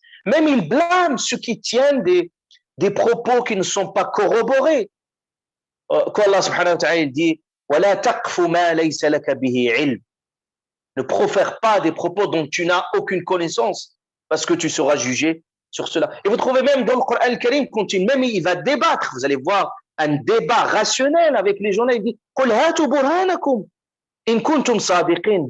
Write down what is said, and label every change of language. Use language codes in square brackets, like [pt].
[fr] Même ils blâment ceux qui tiennent des propos qui ne sont pas corroborés. Quand Allah subhanahu wa ta'ala dit [ar] وَلَا تَقْفُ مَا لَيْسَ لَكَ بِهِ عِلْمٍ. [fr] Ne profère pas des propos dont tu n'as aucune connaissance, parce que tu seras jugé sur cela. Et vous trouvez même dans le Coran al-Karim, même il va débattre, vous allez voir un débat rationnel avec les gens là, il dit [ar] قُلْ هَاتُوا بُرْهَانَكُمْ إِن كُنْتُمْ صَادِقِينَ.